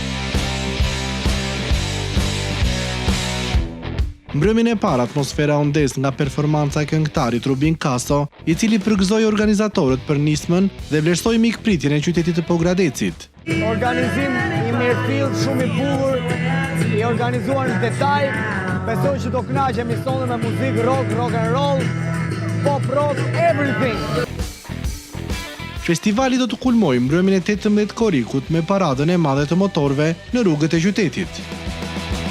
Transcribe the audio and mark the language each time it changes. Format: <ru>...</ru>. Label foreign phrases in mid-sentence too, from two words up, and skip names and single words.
<sq>Mbrëmjen e parë atmosfera u ndes nga performanca e këngëtarit Rubin Kaso, i cili përgëzoi organizatorët për nismën dhe vlerësoi mikpritjen e qytetit të Pogradecit. Organizim i mirëfillt, shumë i bukur, i organizuar në detaj. Besoj që do kënaqemi sonë me muzikë rock,</sq> <en>rock and roll, pop rock, everything.</en> <sq>Festivali do të kulmojë mbrëmjen e 18 korrikut me paradën e madhe të motorëve në rrugët e qytetit.</sq>